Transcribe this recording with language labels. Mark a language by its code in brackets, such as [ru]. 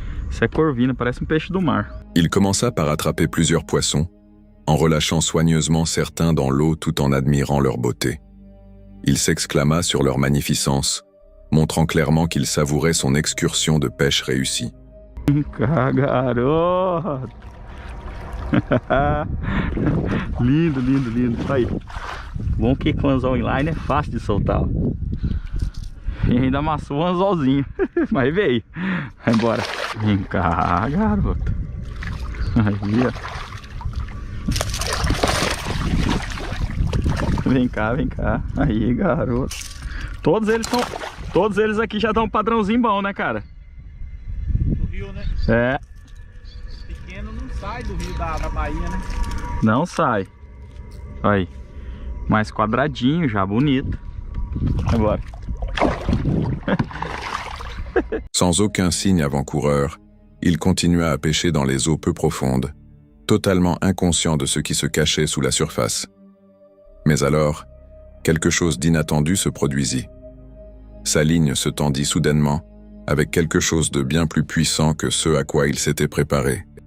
[pt] Isso é corvina, parece peixe do mar. [fr] Il commença par attraper plusieurs poissons, en relâchant soigneusement certains dans l'eau tout en admirant leur beauté. Il s'exclama sur leur magnificence, montrant clairement qu'il savourait son excursion de pêche réussie. [pt] Garoto! lindo. Aí. Bom que com anzol inline é fácil de soltar. Ó. E ainda amassou o anzolzinho. Mas veio. Vai embora. Vem cá, garoto. Aí, ó. Vem cá. Aí, garoto. Todos eles aqui já dão um padrãozinho bom, né, cara? Do rio, né? É. Pequeno não sai do rio da Bahia, né? Não sai. Olha aí. Mais quadradinho, já bonito. Agora. [fr] Sans aucun signe avant-coureur, il continua à pêcher dans les eaux peu profondes, totalement inconscient de ce qui se cachait sous la surface. Mais alors, quelque chose d'inattendu se produisit. Sa ligne se tendit soudainement, avec quelque chose de bien plus puissant que ce à quoi il s'était préparé.